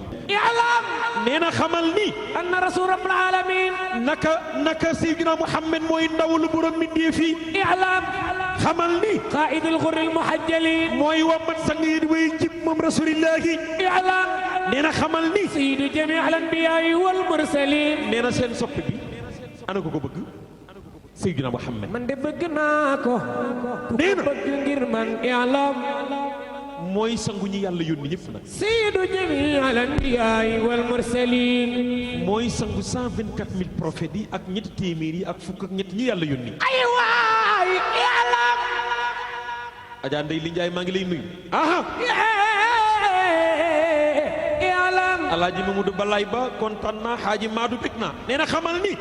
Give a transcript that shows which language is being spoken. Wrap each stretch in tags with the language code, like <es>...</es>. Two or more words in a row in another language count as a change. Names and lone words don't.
<ar>i'lam</ar> <wo>nee na xamal ni</wo> <ar>أن رسول رب العالمين</ar> <wo>naka Seydina Muhammad mooy ndawul borom mindee fi</wo> <ar>i'lam</ar> <wo>xamal ni</wo> <ar>قائد الغر المحجلين</ar> <wo>mooy wammat sang yi way jib moom rasulillahi</wo> <ar>i'lam</ar> <wo>nee na xamal ni</wo> <ar>سيد جميع الأنبياء والمرسلين</ar> <wo>nee na seen soppi bi ana ko bëgg Seydina Muhammad man de bëgg naa ko nee na bëgg ngir man i'lam mooy sangu ñi yàlla yónni ñëpp nag</wo> <ar>سيد جميع الأنبياء والمرسلين</ar> <wo>mooy sangu 124000 prophètes yi ak ñetti téeméer yi ak fukk ak ñett ñi yàlla yónni ay waay i'lam Adja Ndeye Li Ndiaye maa ngi lay nuyu aha</wo> <ar>i'lam</ar> <wo>Alaaji Mamadou Balaay Ba kontaan naa Xaaji Maadu bég naa nee na xamal ni</wo>